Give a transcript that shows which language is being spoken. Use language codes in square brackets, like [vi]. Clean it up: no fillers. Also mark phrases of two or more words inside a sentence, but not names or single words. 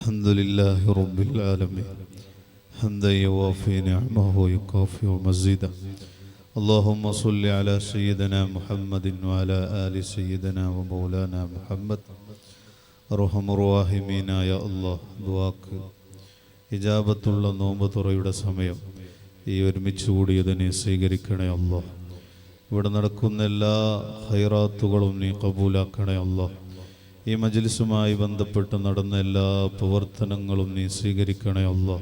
[ar] الحمد لله رب العالمين حمدا يوافي نعمه ويكافئ مزيدا اللهم صل على سيدنا محمد وعلى آل سيدنا ومولانا محمد أرحم الراحمين يا الله [ml] ദുആക്ക് ഇജാബത്തുള്ള നോമ്പ് തുറയുടെ സമയം ഈ ഒരുമിച്ച് കൂടിയതിനെ സ്വീകരിക്കണേ അല്ലാഹ്. ഇവിടെ നടക്കുന്ന എല്ലാ ഖൈറാത്തുകളും നീ കബൂലാക്കണേ അല്ലാഹ്. ഈ മജ്ലിസുമായി ബന്ധപ്പെട്ട് നടന്ന എല്ലാ പ്രവർത്തനങ്ങളും നീ സ്വീകരിക്കണേ അല്ലാഹ്.